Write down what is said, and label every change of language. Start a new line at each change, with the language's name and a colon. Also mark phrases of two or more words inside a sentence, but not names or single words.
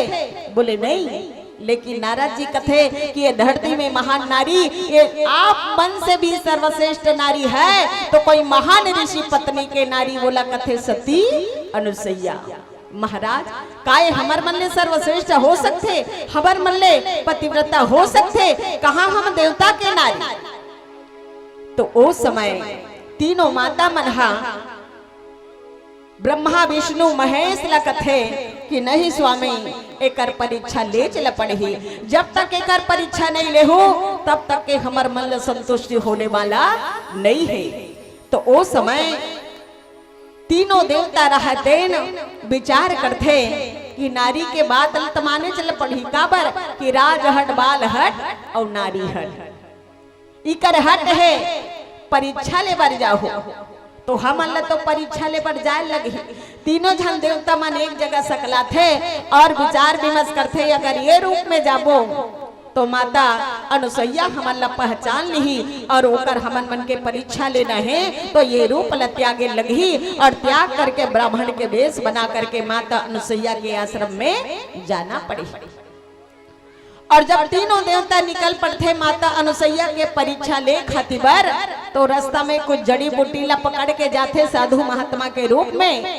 Chhattisgarhi: बोले नहीं, लेकिन नारद जी कथे कि ये धरती में महान नारी ये आप मन से भी सर्वश्रेष्ठ नारी है तो कोई महान ऋषि पत्नी के नारी बोला कथे सती अनुसैया। महाराज काय हमर मन ले सर्वश्रेष्ठ हो सकते, हमर मन ले पतिव्रता हो सकते, कहा हम देवता के नारी। तो ओ समय तीनों माता मनहा ब्रह्मा विष्णु महेश ला कथे कि नहीं स्वामी एकर परीक्षा ले चल पड़ी। जब तक एकर परीक्षा नहीं ले हो तब तक के हमर मन संतुष्टि होने वाला नहीं है। तो ओ समय तीनों देवता रहते विचार करते कि नारी के बात माने चल पड़ी। काबर कि राज हट बाल हट और नारी हट इकर हट है परीक्षा ले बर जाओ। तो हम तो परीक्षा ले पर जाए लगी। तीनों जन देवता मन एक जगह सकला थे और विचार विमर्श करते अगर ये रूप में जाबो तो माता अनुसैया हमन ला पहचान ली और ओकर हमन मन के परीक्षा लेना है तो ये रूप ला त्यागे लगी और त्याग करके ब्राह्मण के वेश बना करके माता अनुसैया के आश्रम में जाना पड़ी। और जब तीनों देवता निकल पड़ते माता अनुसैया के परीक्षा ले खातिर तो रास्ता में कुछ जड़ी बूटी ला पकड़ के जाते साधु महात्मा के रूप में।